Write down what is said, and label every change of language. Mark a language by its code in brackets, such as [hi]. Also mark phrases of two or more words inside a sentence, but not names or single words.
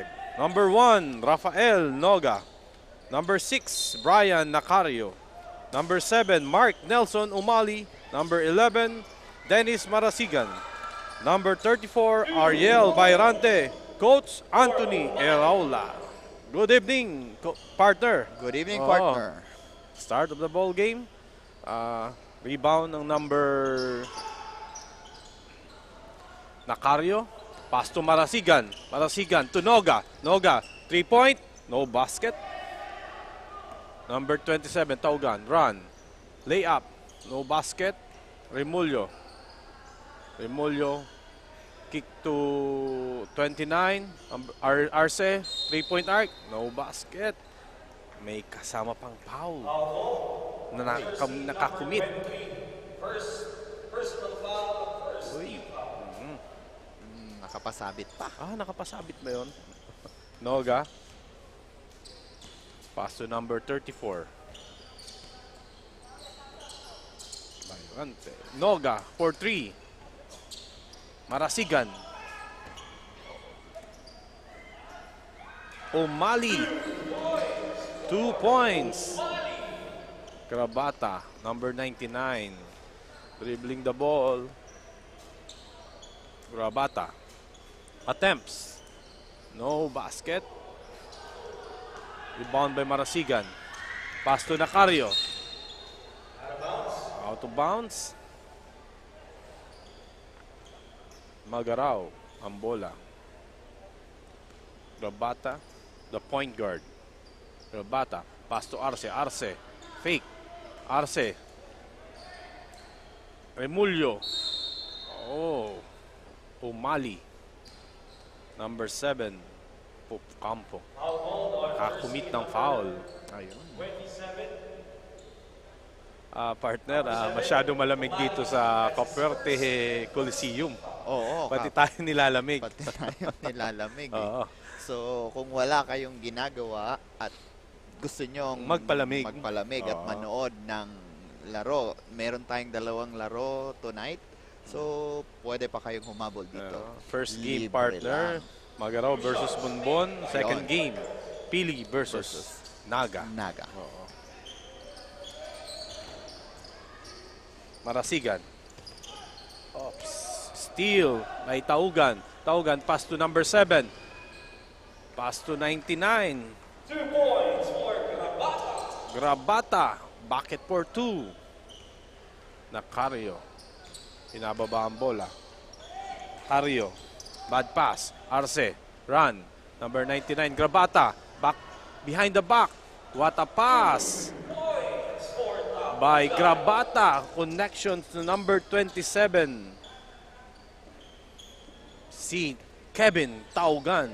[en] Number 1, Rafael Noga. Number 6, Brian Nacario. Number 7, Mark Nelson Umali. Number 11, Dennis Marasigan. Number 34, Ariel Bayrante. Coach Anthony Eraula. Good evening, partner. Good evening, partner. Start of the ball game. Rebound ng number Nacario. Pass to Marasigan. Marasigan to Noga. Noga, 3-point. No basket. Number 27, Taugan. Run. Layup. No basket. Remulio. Remulio. Kick to 29. Arce. 3-point arc. No basket. [tl] May kasama pang foul na nakakumit. Uy. Nakapasabit pa. Nakapasabit ba yun? [en] Noga. Pass to number 34. Bayrante. Noga for 3. Marasigan. Umali. 2 points. Grabata, number 99. Dribbling the ball. Grabata. Attempts. No basket. Rebound by Marasigan. Pass to Nacario. Out of bounds. [tl] Magarao, ang bola. [en] Grabata, the point guard. Grabata, pass to Arce. Arce, fake. Arce. Remulio. Oh, Umali. Number 7, Ocampo. Foul called on [tl] Nakakumit [en] jersey [tl] ng [en] number foul. 27. [tl] Partner, masyado malamig dito sa Coperte Coliseum. Oo, Pati tayo nilalamig. pati tayo nilalamig. Eh. Oo. So, kung wala kayong ginagawa at gusto nyong Magpalamig. at Oo. manood ng laro, meron tayong 2 laro tonight. So, pwede pa kayong humabol dito. [en] First game, [tl] Libre [en] partner, [tl] lang. [en] Magaraw versus Bonbon. Second [tl] Yun. [en] game, Pili versus Naga. Naga. [tl] Oo. Marasigan. [en] Oops. Steal by Taugan. Taugan pass to number 7. Pass to 99. 2 points for Grabata. Grabata. Bucket for 2. Nakario. [tl] Pinababa ang bola. [en] Cario. Bad pass. Arce. Run. Number 99. Grabata. Back. Behind the back. What a pass. By Grabata. Connection to number 27. Si Kevin Taugan.